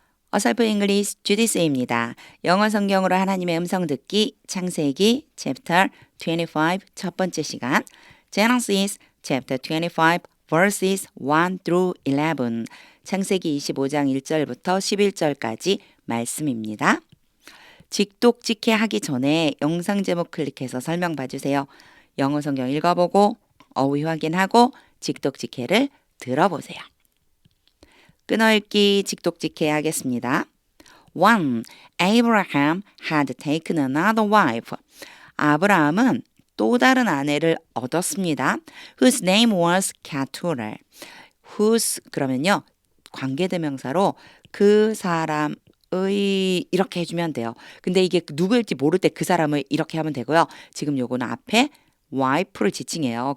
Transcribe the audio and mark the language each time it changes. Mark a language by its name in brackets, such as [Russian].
[Korean] 어설프 잉글리시 주디스입니다. 영어 성경으로 하나님의 음성 듣기 창세기 chapter 25 첫 번째 시간 [English] Genesis chapter 25 verses 1 through 11 [Korean] 창세기 25장 1절부터 11절까지 말씀입니다. 직독직해 하기 전에 영상 제목 클릭해서 설명 봐주세요. 영어 성경 읽어보고 어휘 확인하고 직독직해를 들어보세요. 끊어읽기 직독직해 하겠습니다. 1. [English] Abraham had taken another wife. [Korean] 아브라함은 또 다른 아내를 얻었습니다. [English] Whose name was Keturah. Whose [Korean] 그러면요. 관계대명사로 그 사람의 이렇게 해주면 돼요. 근데 이게 누구일지 모를 때 그 사람을 이렇게 하면 되고요. 지금 요거는 앞에 wife를 지칭해요.